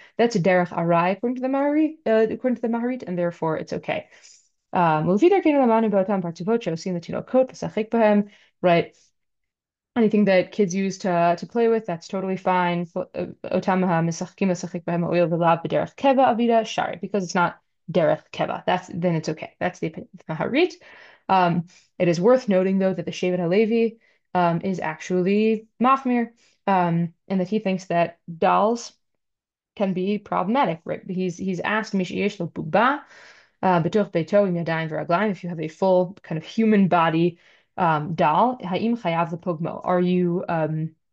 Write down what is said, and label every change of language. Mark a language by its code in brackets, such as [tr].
[en] That's a derech arai according to the Maharit, and therefore it's okay. [he] ולפי דרכנו למדנו באותם פרצופות שעושים לתינוקות לשחק בהם, [en] right? Anything that kids use to play with, that's totally fine. [he] Otam משחקים לשחק בהם הואיל ולאו בדרך קבע אבידה, shari, [en] because it's not derech keva. Then it's okay. That's the opinion of Maharit. It is worth noting though that the Shevet HaLevi is actually machmir, and that he thinks that dolls can be problematic. Right? He's asked [he] Mishiyesh lo buba b'toch beito im yadayim v'raglayim, [en] if you have a full kind of human body doll, [he] ha'im chayav lepogmo.